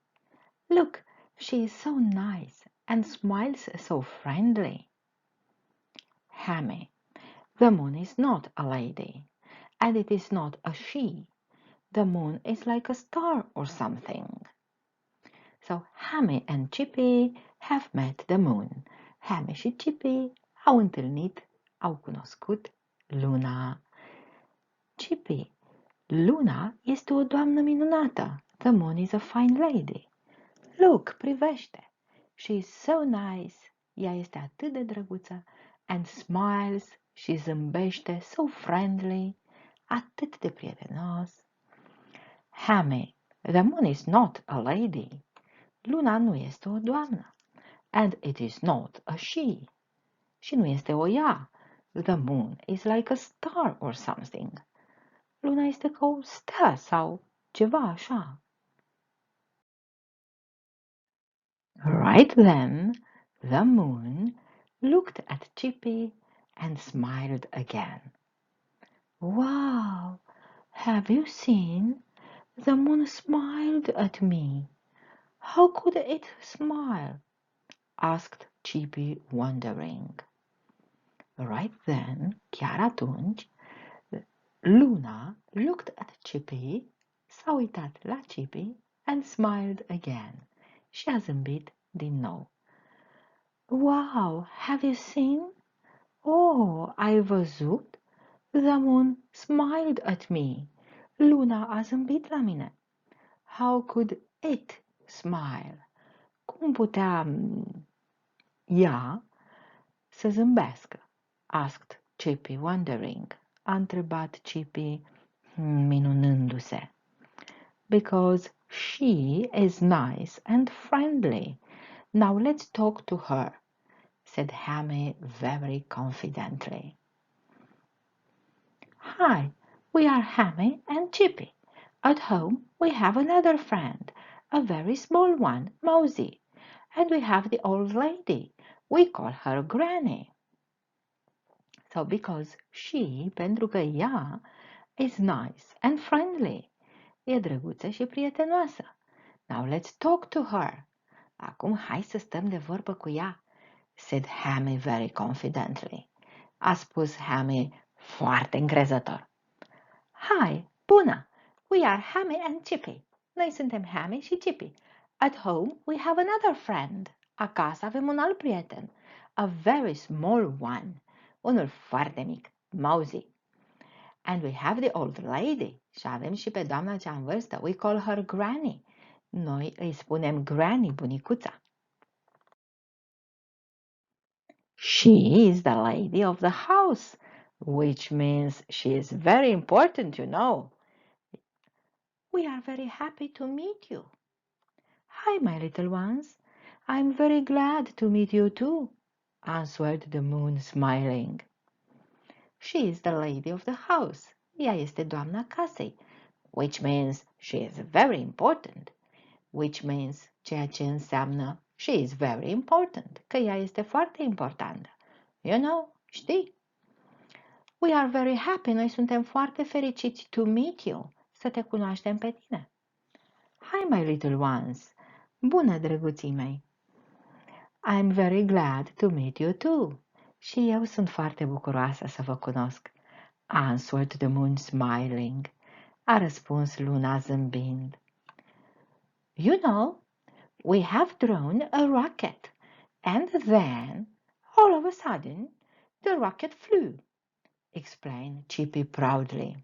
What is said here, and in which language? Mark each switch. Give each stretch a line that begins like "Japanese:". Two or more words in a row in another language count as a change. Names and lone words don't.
English: Look, she is so nice and smiles so friendly. Hammy, the moon is not a lady, and it is not a she. The moon is like a star or something. So Hammy and Chipy have met the moon.
Romanian: Hammy și Chipy au întâlnit, au cunoscut luna. Chipy, luna este o doamnă minunată.
English: The moon is a fine lady. Look, privește. She is so nice.
Romanian: Ea este atât de drăguță.
English: And smiles.
Romanian: Și zâmbește
English: so friendly.
Romanian: Atât de prietenos.
English: Hammy, the moon is not a lady.
Romanian: Luna nu este o doamnă.
English: And it is not a she.
Romanian: Și nu este o ea.
English: The moon is like a star or something.
Romanian: Luna este ca o stea sau ceva așa.
English: Right then, the moon looked at Chipy and smiled again. Wow! Have you seen? The moon smiled at me. How could it smile? Asked Chipy, wondering. Right then,
Romanian: chiar atunci, Luna
English: looked at Chipy,
Romanian: s-a uitat la Chipy
English: and smiled again.
Romanian: Și a zâmbit din nou.
English: Wow, have you seen?
Romanian: Oh, ai văzut?
English: The moon smiled at me.
Romanian: Luna a zâmbit la mine.
English: How could it smile?
Romanian: Cum putea ea să zâmbească?
English: Asked Chipy, wondering.
Romanian: A întrebat Chipy, minunându-se.
English: Because she is nice and friendly. Now let's talk to her, said Hammy very confidently. Hi, we are Hammy and Chipy. At home we have another friend, a very small one, Mosey. And we have the old lady. We call her Granny. So because she,
Romanian: pentru că ea,
English: is nice and friendly.
Romanian: E drăguță și prietenoasă.
English: Now let's talk to her.
Romanian: Acum hai să stăm de vorbă cu ea,
English: said Hammy very confidently.
Romanian: A spus Hammy foarte încrezător.
English: Hi, bună! We are Hammy and Chipy.
Romanian: Noi suntem Hammy și Chipy.
English: At home we have another friend.
Romanian: Acasă avem un alt prieten.
English: A very small one.
Romanian: Unul foarte mic, Mosey.
English: And we have the old lady.
Romanian: Și avem și pe doamna cea în vârstă.
English: We call her Granny.
Romanian: Noi îi spunem Granny, bunicuța.
English: She is the lady of the house, which means she is very important, you know. We are very happy to meet you. Hi, my little ones. I'm very glad to meet you too, answered the moon, smiling. She is the lady of the house.
Romanian: Ea este doamna casei,
English: which means she is very important. Which means,
Romanian: ceea ce înseamnă
English: she is very important,
Romanian: că ea este foarte importantă.
English: You know, știi? We are very happy,
Romanian: noi suntem foarte fericiți
English: to meet you,
Romanian: să te cunoaștem pe tine.
English: Hi, my little ones.
Romanian: Bună, drăguții mei.
English: I'm very glad to meet you too.
Romanian: Și eu sunt foarte bucuroasă să vă cunosc,
English: answered the moon smiling.
Romanian: A răspuns luna zâmbind.
English: You know, we have drawn a rocket, and then, all of a sudden, the rocket flew, explained Chipy proudly.